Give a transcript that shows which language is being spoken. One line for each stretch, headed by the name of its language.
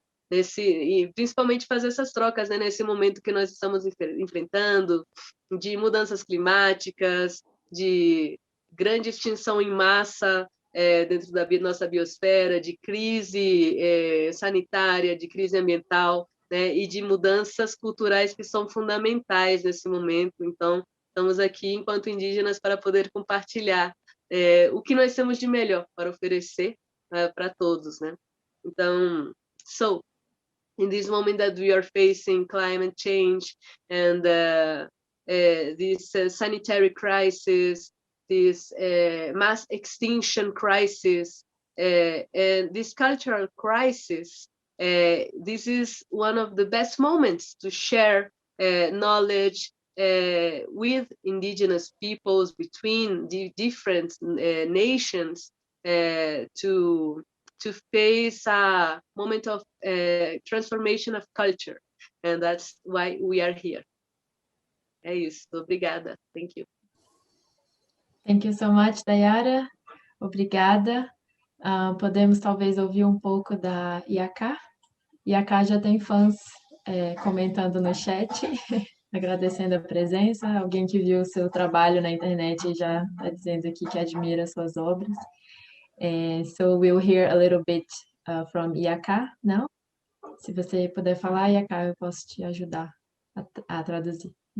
Portuguese: E principalmente fazer essas trocas, né, nesse momento que nós estamos enfrentando, de mudanças climáticas, de grande extinção em massa dentro da nossa biosfera, de crise sanitária, de crise ambiental, né, e de mudanças culturais que são fundamentais nesse momento. Então, estamos aqui enquanto indígenas para poder compartilhar o que nós temos de melhor para oferecer para todos, né?
English: Então, in this moment that we are facing climate change and this sanitary crisis, this mass extinction crisis, and this cultural crisis, this is one of the best moments to share knowledge with indigenous peoples, between the different nations, to face a moment of transformation of culture, and that's why we are here.
Portuguese: É isso, obrigada.
English: Thank you. Thank you so much, Dayara.
Portuguese: Obrigada. Podemos talvez ouvir um pouco da Iaká. Iaká já tem fãs comentando no chat, agradecendo a presença. Alguém que viu o seu trabalho na internet já está dizendo aqui que admira suas obras.
English: So we'll hear a little bit from Iaká now.
Portuguese: Se você puder falar, Iaká, eu posso te ajudar a traduzir.